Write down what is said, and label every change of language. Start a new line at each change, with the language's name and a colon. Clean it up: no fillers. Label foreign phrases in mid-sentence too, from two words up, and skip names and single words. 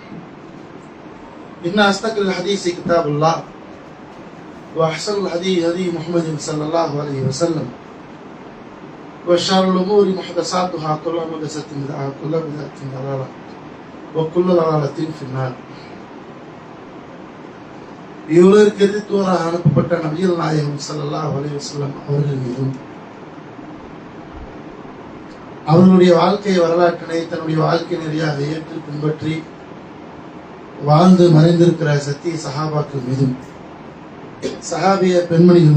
Arabic: إن أصدق الحديث كتاب الله وأحسن الهدي هدي محمد صلى الله عليه وسلم وشر الأمور محدثاتها كل محدثة بدعة وكل بدعة ضلالة وكل ضلالة في النار.
Tamil: இவ்வுலகிற்கு எதிர்த்தோராக அனுப்பப்பட்ட நபிகள் நாயகம்
Arabic: صلى الله عليه وسلم
Tamil: அவர்கள் மீதும் அவர்களுடைய வாழ்க்கை வரலாற்றினை தன்னுடைய வாழ்க்கை நெறியாக ஏற்று பின்பற்றி வாழ்ந்து மறைந்திருக்கிற சத்திய சஹாபாக்கள் மீதும் சஹாபிய பெண்மணிகள்